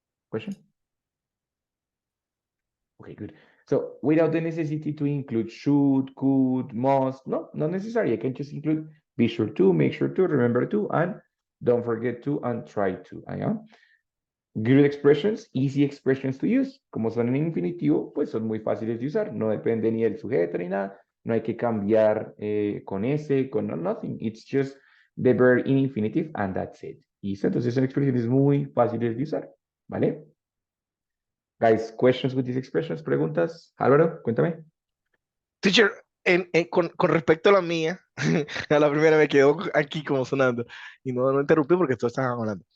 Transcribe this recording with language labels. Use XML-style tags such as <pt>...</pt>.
<en>Question? Okay, good. So without the necessity to include should, could, must, no, not necessary. I can just include be sure to, make sure to, remember to, and don't forget to, and try to. Good expressions, easy expressions to use.</en> <es>Como son en infinitivo, pues son muy fáciles de usar. No depende ni del sujeto ni nada. No hay que cambiar con ese, con nothing.</es> <en>It's just the verb in infinitive and that's it.</en> <es>¿Listo? Entonces son expresiones muy fáciles de usar.</es> <en>¿Vale? Guys, questions with these expressions, preguntas. Álvaro, cuéntame.</en> <es>Teacher, con respecto a la mía, a la primera me quedó aquí como sonando y no interrumpí porque todos estaban hablando.</es>